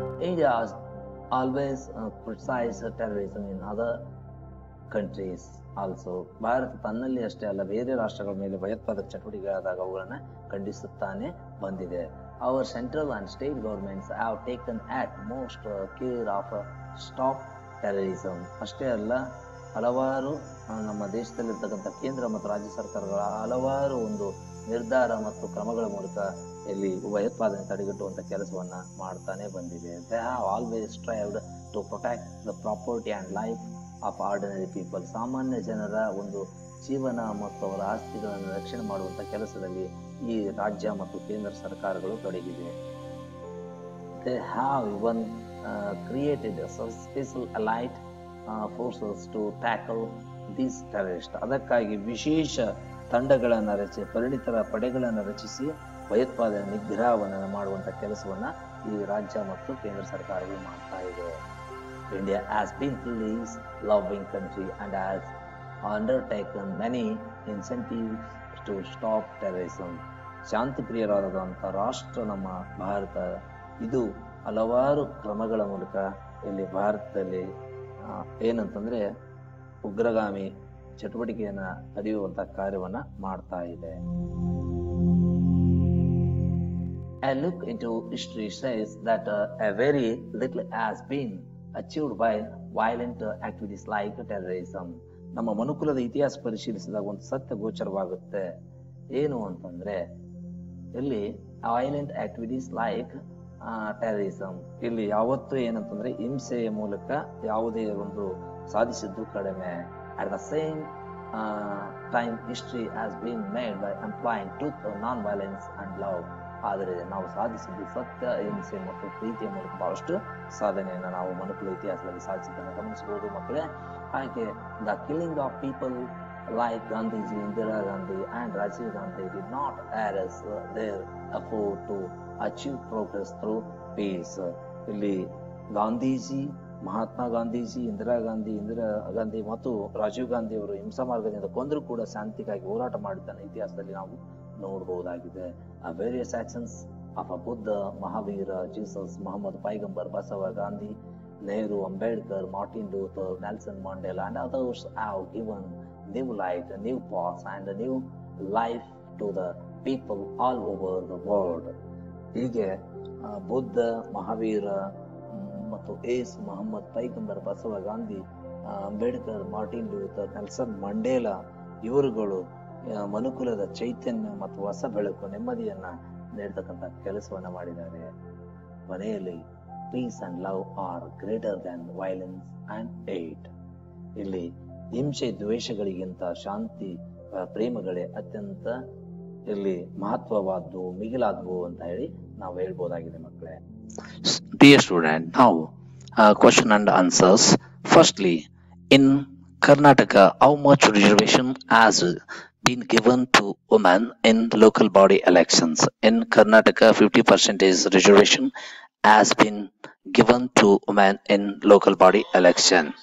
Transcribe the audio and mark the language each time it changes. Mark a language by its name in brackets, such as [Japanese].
[English] India always criticize terrorism in other countries also. [Kannada] Bharat ತನ್ನಲ್ಲಿ ಅಷ್ಟೇ ಅಲ್ಲ ಬೇರೆ ರಾಷ್ಟ್ರಗಳ ಮೇಲೆ ಭಯೋತ್ಪಾದಕ ಚಟುವಟಿಕೆಗಳಾದಾಗ ಅವುಗಳನ್ನು ಖಂಡಿಸುತ್ತಾನೆ ಬಂದಿದೆ. [English] Our central and state governments have taken utmost care of stop terrorism. [Kannada] ಅಷ್ಟೇ ಅಲ್ಲ ಹಲವಾರು ನಮ್ಮ ದೇಶದಲ್ಲಿರ್ತಕ್ಕಂಥ ಕೇಂದ್ರ ಮತ್ತು ರಾಜ್ಯ ಸರ್ಕಾರಗಳ ಹಲವಾರು ಒಂದು ನಿರ್ಧಾರ ಮತ್ತು ಕ್ರಮಗಳ ಮೂಲಕ ಇಲ್ಲಿ ಭಯೋತ್ಪಾದನೆ ತಡೆಗಟ್ಟುವಂಥ ಕೆಲಸವನ್ನ ಮಾಡ್ತಾನೆ ಬಂದಿದೆ. [English] They have always strived to protect the property and life of ordinary people. [Kannada] ಸಾಮಾನ್ಯ ಜನರ ಒಂದು ಜೀವನ ಮತ್ತು ಅವರ ಆಸ್ತಿಗಳನ್ನು ರಕ್ಷಣೆ ಮಾಡುವಂಥ ಕೆಲಸದಲ್ಲಿ ಈ ರಾಜ್ಯ ಮತ್ತು ಕೇಂದ್ರ ಸರ್ಕಾರಗಳು ತೊಡಗಿವೆ. [English] They have even created a special allied forces to tackle these terrorists. [Kannada] ಅದಕ್ಕಾಗಿ ವಿಶೇಷ ತಂಡಗಳನ್ನು ರಚಿಸಿ ಪರಿಣಿತರ ಪಡೆಗಳನ್ನು ರಚಿಸಿ ಭಯೋತ್ಪಾದನೆ ನಿಗ್ರಹವನ್ನು ಮಾಡುವಂಥ ಕೆಲಸವನ್ನ ಈ ರಾಜ್ಯ ಮತ್ತು ಕೇಂದ್ರ ಸರ್ಕಾರಗಳು ಮಾಡ್ತಾ ಇದೆ. [English] India has been peace loving country and has undertaken many incentives to stop terrorism. [Kannada] ಶಾಂತಿ ಪ್ರಿಯರಾದಂಥ ರಾಷ್ಟ್ರ ನಮ್ಮ ಭಾರತ. ಇದು ಹಲವಾರು ಕ್ರಮಗಳ ಮೂಲಕ ಇಲ್ಲಿ ಭಾರತದಲ್ಲಿ ಏನಂತಂದ್ರೆ ಉಗ್ರಗಾಮಿ ಚಟುವಟಿಕೆಯನ್ನ ತಡೆಯುವಂತ ಕಾರ್ಯವನ್ನ ಮಾಡ್ತಾ ಇದೆ. [English] A look into history says that a very little has been achieved by violent activities like terrorism. [Kannada] ನಮ್ಮ ಮನುಕುಲದ ಇತಿಹಾಸ ಪರಿಶೀಲಿಸಿದಾಗ ಒಂದು ಸತ್ಯ ಗೋಚರವಾಗುತ್ತೆ. ಏನು ಅಂತಂದ್ರೆ ಇಲ್ಲಿ [English] violent activities like terrorism [Kannada] ಇಲ್ಲಿ ಯಾವತ್ತೂ ಏನಂತಂದ್ರೆ ಹಿಂಸೆಯ ಮೂಲಕ ಯಾವುದೇ ಒಂದು ಸಾಧಿಸಿದ್ದು ಕಡಿಮೆ. [English] At the same time history has been made by employing truth, non violence and love. [Kannada] ಆದರೆ ನಾವು ಸಾಧಿಸಿದ್ದು ಸತ್ಯ, ಹಿಂಸೆ ಮತ್ತು ಪ್ರೀತಿಯ ಮೂಲಕ ಬಹಳಷ್ಟು ಸಾಧನೆಯನ್ನು ನಾವು ಮನುಕುಲ ಇತಿಹಾಸದಲ್ಲಿ ಸಾಧಿಸಿದ್ದನ್ನು ಗಮನಿಸಬಹುದು ಮಕ್ಕಳೇ. [English] ಹಾಗೆ the killing of people like Gandhiji, Indira Gandhi and Rajiv Gandhi did not harass their effort to achieve progress through peace. [Kannada] ಇಲ್ಲಿ ಗಾಂಧೀಜಿ, ಮಹಾತ್ಮ ಗಾಂಧೀಜಿ, ಇಂದಿರಾ ಗಾಂಧಿ ಮತ್ತು ರಾಜೀವ್ ಗಾಂಧಿ ಅವರು ಹಿಂಸಾ ಮಾರ್ಗದಿಂದ ಕೊಂದರೂ ಕೂಡ ಶಾಂತಿಗಾಗಿ ಹೋರಾಟ ಮಾಡಿದ್ದನ್ನು ಇತಿಹಾಸದಲ್ಲಿ ನಾವು ನೋಡಬಹುದಾಗಿದೆ. [English] Various actions of Buddha, Mahavira, Jesus, Mohammed Paigambar, Basava, Gandhi, Nehru, Ambedkar, Martin Luther, Nelson Mandela and others have given new light, a new path and a new life to the people all over the world. [Kannada] ಹೀಗೆ ಬುದ್ಧ, ಮಹಾವೀರ ಮತ್ತು ಏಸು, ಮೊಹಮ್ಮದ್ ಪೈಗಂಬರ್, Basava, Gandhi, Ambedkar, Martin Luther, Nelson Mandela ಇವರುಗಳು ಮನುಕುಲದ ಚೈತನ್ಯ ಮತ್ತು ಹೊಸ ಬೆಳಕು, ನೆಮ್ಮದಿಯನ್ನ ನೀಡ್ತಕ್ಕಂಥ ಕೆಲಸವನ್ನ ಮಾಡಿದ್ದಾರೆ. [English] ಕೊನೆಯಲ್ಲಿ peace and love are greater than violence and hate. [Kannada] ಇಲ್ಲಿ ಹಿಂಸೆ ದ್ವೇಷಗಳಿಗಿಂತ ಶಾಂತಿ ಪ್ರೇಮಗಳೇ ಅತ್ಯಂತ ಇಲ್ಲಿ ಮಹತ್ವವಾದ್ದು, ಮಿಗಿಲಾದವು ಅಂತ ಹೇಳಿ ನಾವು ಹೇಳ್ಬೋದಾಗಿದೆ ಮಕ್ಕಳೇ. [English] Dear student, now question and answers. Firstly, in Karnataka, how much reservation has been given to women in local body elections? In Karnataka, 50% reservation has been given to women in local body election.